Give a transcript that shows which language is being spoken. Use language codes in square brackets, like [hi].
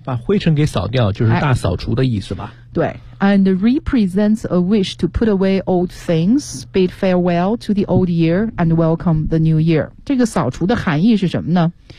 [zh] 把灰尘给扫掉，就是大扫除的意思吧。 [en] 对，and represents a wish to put away old things, bid farewell to the old year, and welcome the new year. [zh] 这个扫除的含义是什么呢？